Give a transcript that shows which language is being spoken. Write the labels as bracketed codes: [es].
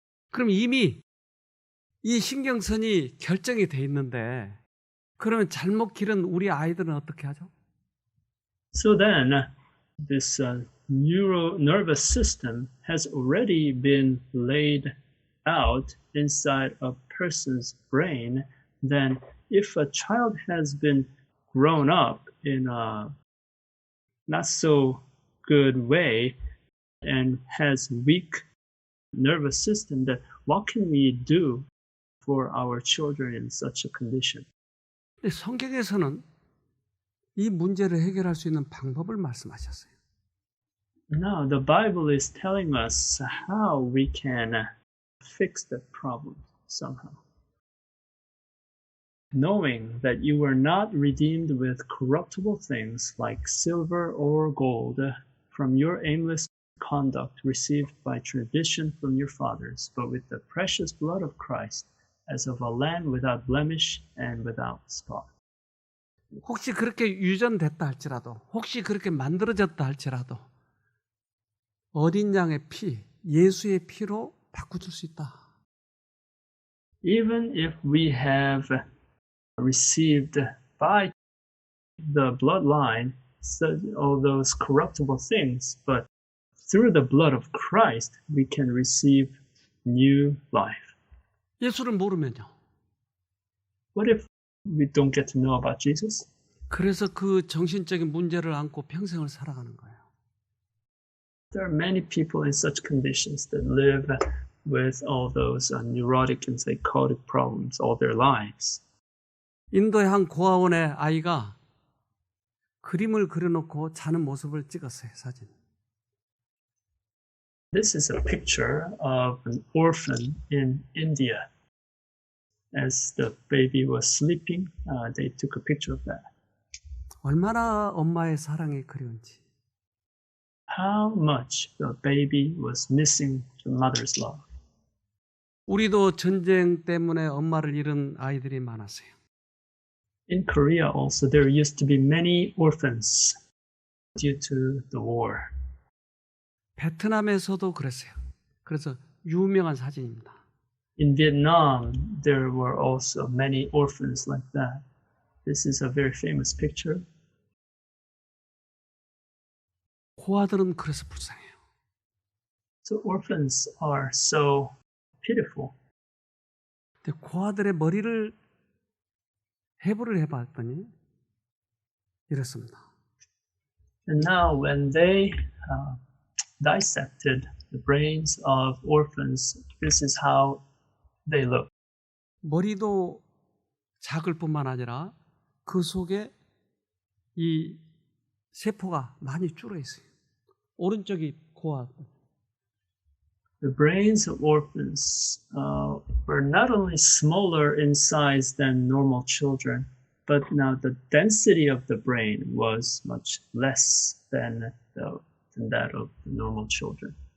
[ko] 그럼 이미 이 신경선이 결정이 돼 있는데 그러면 잘못 기른 우리 아이들은 어떻게 하죠? [en] So then, this nervous system has already been laid out inside a person's brain. Then, if a child has been grown up in a not so good way and has weak nervous system, then what can we do for our children in such a condition? [ko] 근데 성경에서는 이 문제를 해결할 수 있는 방법을 말씀하셨어요. [en] Now, the Bible is telling us how we can fix the problem somehow. Knowing that you were not redeemed with corruptible things like silver or gold from your aimless conduct received by tradition from your fathers, but with the precious blood of Christ, as of a lamb without blemish and without spot. [ko] 혹시 그렇게 유전됐다 할지라도 혹시 그렇게 만들어졌다 할지라도 어린 양의 피, 예수의 피로 바꿔줄 수 있다. [en] Even if we have received by the bloodline all those corruptible things, but through the blood of Christ, we can receive new life. [ko] 예수를 모르면요. [en] What if we don't get to know about Jesus? [ko] 그래서 그 정신적인 문제를 안고 평생을 살아가는 거예요. [en] There are many people in such conditions that live with all those neurotic and psychotic problems all their lives. [ko] 인도의 한 고아원의 아이가 그림을 그려놓고 자는 모습을 찍었어요, 사진. [en] This is a picture of an orphan in India. As the baby was sleeping, they took a picture of that. [ko] 얼마나 엄마의 사랑이 그리운지. [en] How much the baby was missing the mother's love. [ko] 우리도 전쟁 때문에 엄마를 잃은 아이들이 많았어요. [en] In Korea also, there used to be many orphans due to the war. [ko] 베트남에서도 그랬어요. 그래서 유명한 사진입니다. [en] In Vietnam, there were also many orphans like that. This is a very famous picture. [ko] 고아들은 그래서 불쌍해요. [en] So orphans are so pitiful. [ko] 근데 고아들의 머리를 해부를 해봤더니 이렇습니다. [en] And now when they dissected the brains of orphans, this is how they look. [ko] 머리도 작을 뿐만 아니라 그 속에 이 세포가 많이 줄어 있어요. 오른쪽이 고아. [en] The brains of orphans were not only smaller in size than normal children, but now the density of the brain was much less than that of normal children.